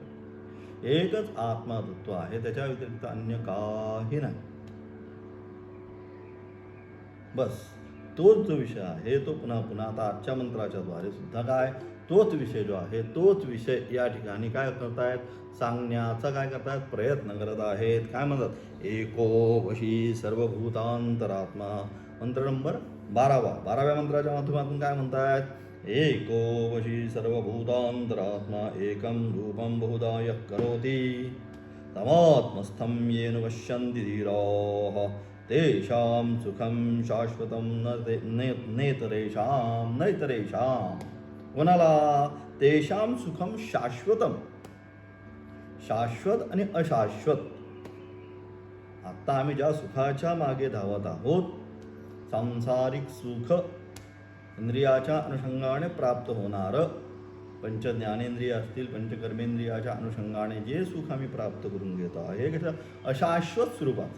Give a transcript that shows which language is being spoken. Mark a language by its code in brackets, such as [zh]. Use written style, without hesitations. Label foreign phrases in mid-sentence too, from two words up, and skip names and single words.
[mr] एकच आत्मतत्व आहे, त्याच्या व्यतिरिक्त अन्य काही नाही. बस तोच जो विषय आहे तो पुन्हा पुन्हा आता आजच्या मंत्राच्या द्वारे सुद्धा काय तोच विषय जो आहे तोच विषय या ठिकाणी काय करतायत? सांगण्याचा काय करतायत? प्रयत्न करत आहेत. काय म्हणतात? [sa] एको वशी सर्वभूतांतरात्मा. [mr] मंत्र नंबर 12व्या मंत्राच्या माध्यमातून काय म्हणतायत? [sa] एको वशी सर्वभूतांतरात्मा एकं रूपं बहुधा यः करोति तमात्मस्थं येन पश्यन्ति धीराः तेषां सुखं शाश्वतं नैतरेषां. कोणाला? तेषां सुखम शाश्वतम. [mr] शाश्वत आणि अशाश्वत. आता आम्ही ज्या सुखाच्या मागे धावत आहोत सांसारिक सुख इंद्रियाच्या अनुषंगाने प्राप्त होणार, पंच ज्ञानेंद्रिय असतील पंचकर्मेंद्रियाच्या अनुषंगाने जे सुख आम्ही प्राप्त करून घेतो आहे कसं अशाश्वत स्वरूपाचं.